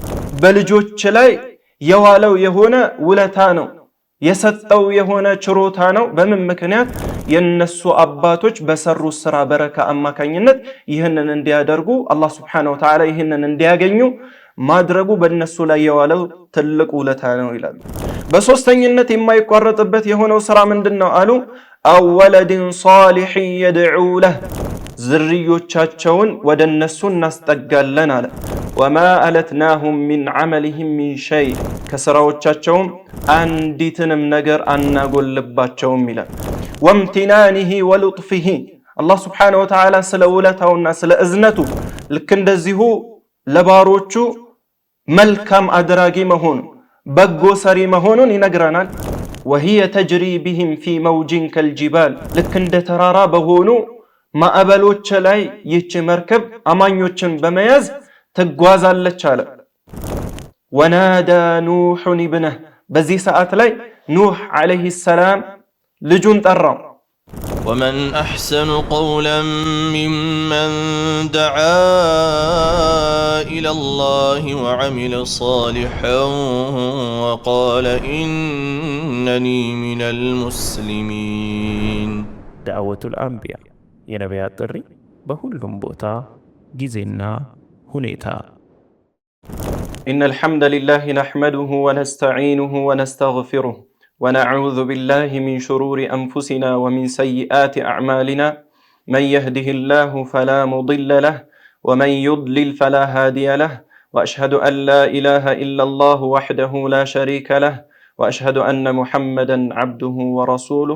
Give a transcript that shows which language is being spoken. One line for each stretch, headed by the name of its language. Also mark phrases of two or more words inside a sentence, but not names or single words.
Amharic: በልጆች ላይ የዋለው የሆነ ውለታ ነው የሰጠው የሆነ ችሮታ ነው በምን ምክንያት የነሱ አባቶች በሰሩት ስራ በረካ አማካኝነት ይህንን እንዲያደርጉ አላህ
Arabic: سبحانه وتعالى
Amharic: ይህንን እንዲያገኙ ማድረጉ በእነሱ ላይ የዋለው ትልቅ ውለታ ነው ይላሉ በሶስተኝነት የማይቋረጥበት የሆነው ስራ ምንድነው አሉ
Arabic: أو ولد صالح يدعو له
Amharic: ዝርዮቻቸውን ወደነሱ እናስጠጋለን አለ
Arabic: وما ألتناهم من عملهم من شيء
Amharic: كسراዎቻቸውም አንዲትንም ነገር አናጎልባቸውም ይላል
Arabic: وامتنانه ولطفه الله سبحانه وتعالى
Amharic: ስለ ውለታውና ስለ እዝነቱ ልክ እንደዚሁ ለባሮቹ መልካም አድራጊ መሆኑ በጎ ሰሪ መሆኑን ይነግረናል
Arabic: وهي تجري بهم في موج كالجبال
Amharic: ልክ እንደ ተራራ በሆኑ ማዕበሎች ላይ ይህች መርከብ አማኞችን በመያዝ ትጓዛለች አለ
Arabic: ونادى نوح ابنه
Amharic: በዚህ ሰዓት ላይ ኑህ
Arabic: عليه السلام
Amharic: ልጁን ጠራው
Arabic: ومن أحسن قولا ممن دعا إلى الله وعمل صالحا وقال إنني من المسلمين دعوة الأنبياء
Amharic: የነቢያት ጥሪ በሁሉም ቦታ ጊዜና ሁኔታ
Arabic: إن الحمد لله نحمده ونستعينه ونستغفره ونعوذ بالله من شرور أنفسنا ومن سيئات أعمالنا من يهده الله فلا مضل له ومن يضلل فلا هادي له وأشهد أن لا إله إلا الله وحده لا شريك له وأشهد أن محمدا عبده ورسوله